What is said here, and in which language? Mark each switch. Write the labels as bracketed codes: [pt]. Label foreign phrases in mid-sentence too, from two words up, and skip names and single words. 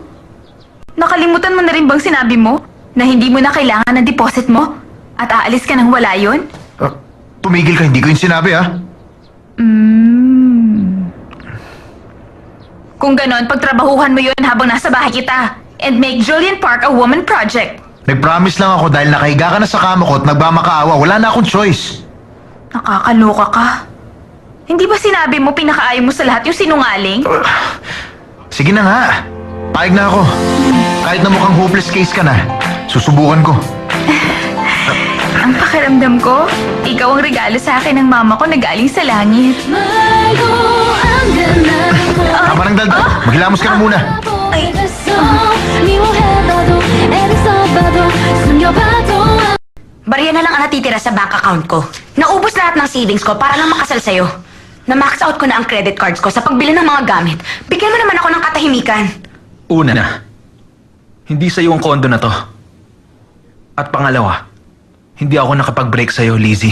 [tl] Nakalimutan mo na rin bang sinabi mo na hindi mo na kailangan ng deposit mo? At aalis ka nang wala yun? Tumigil ka, hindi ko yung sinabi ah. Kung ganon, pagtrabahuhan mo yun habang nasa bahay kita. [en] And make Julian Park a woman project. [tl] Nag-promise lang ako dahil nakahiga ka na sa kama ko at nagmamakaawa. Wala na akong choice. Nakakaloka ka. Hindi ba sinabi mo pinakaayaw mo sa lahat yung sinungaling? Sige na nga. Paig na ako. Kahit na mukhang [en] hopeless case [tl] ka na, susubukan ko. Ang pakiramdam ko, ikaw ang regalo sa akin ng mama ko na galing sa langit. Tama ng daldal. Maghilamos ka na muna. Ay, [ko] 미워해봐도 애를 써봐도 숨겨봐도 [tl] Barya na lang ang natitira sa [en] bank account [tl] ko. Naubos lahat ng savings ko para lang makasal sa'yo. Na-max out ko na ang [en] credit cards [tl] ko sa pagbili ng mga gamit. Bigyan mo naman ako ng katahimikan. Una na, hindi sa'yo ang kondo na to. At pangalawa, hindi ako nakapag-break sa'yo, Lizzie.